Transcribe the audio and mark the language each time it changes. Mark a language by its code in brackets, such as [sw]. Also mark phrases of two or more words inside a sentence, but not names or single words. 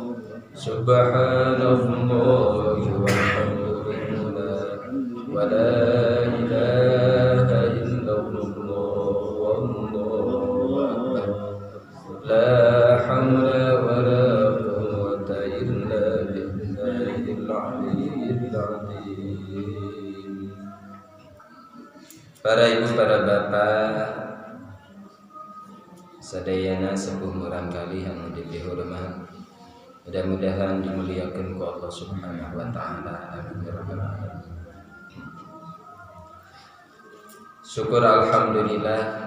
[ar] سبحان الله والحمد لله ولا إله إلا الله والله أكبر. لا حول ولا قوة إلا بالله العلي العظيم. [su] Para ibu, para bapak, sadayana sepuh murang kali yang dihormat, mudah-mudahan dimuliakan ku [ar] الله سبحانه وتعالى. آمين يا رب العالمين. شكر الحمد لله.